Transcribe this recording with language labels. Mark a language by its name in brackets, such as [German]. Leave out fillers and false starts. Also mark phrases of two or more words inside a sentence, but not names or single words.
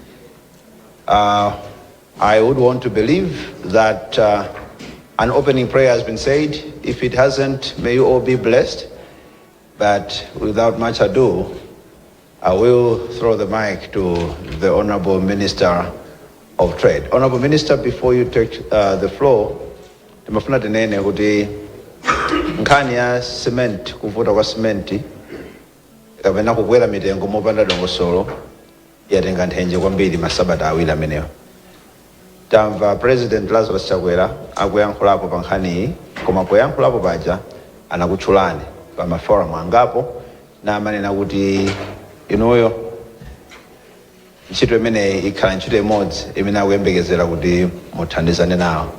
[English] I would want to believe that an opening prayer has been said. If it hasn't, may you all be blessed. But without much ado, I will throw the mic to the Honorable Minister of Trade. Honorable Minister, before you take the floor, [Nyanja] ndimafuna tinene kuti nkhani ya cement, kuvuta kwa cement, kapena kukwera mitengo mopanda dongosolo, yatenga nthenje kwambiri masabata awiri amenewo. Tamva President Lazarus Chakwera akuyankhulapo pa nkhaniyi, koma poyankhulapo paja anakutchulani pa maforum angapo na amanena kuti inuyo ntchito imeneyi ikhala ntchito imodzi imene akuyembekezera kuti muthandizane nawo.